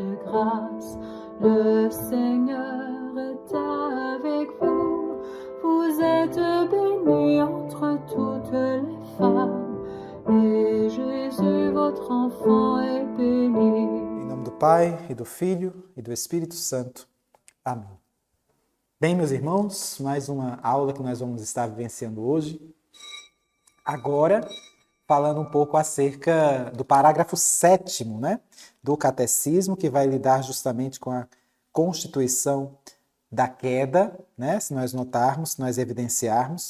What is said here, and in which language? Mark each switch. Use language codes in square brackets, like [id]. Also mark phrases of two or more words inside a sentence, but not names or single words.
[fr] grâce. Le Seigneur est avec vous. Vous êtes bénie entre toutes les femmes, et Jésus, votre enfant, est béni. [pt] Em nome do Pai, e do Filho, e do Espírito Santo. Amém. Bem, meus irmãos, mais uma aula que nós vamos estar vivenciando hoje. Agora, falando um pouco acerca do parágrafo 7º, né, do Catecismo, que vai lidar justamente com a constituição da queda, né, se nós notarmos, se nós evidenciarmos.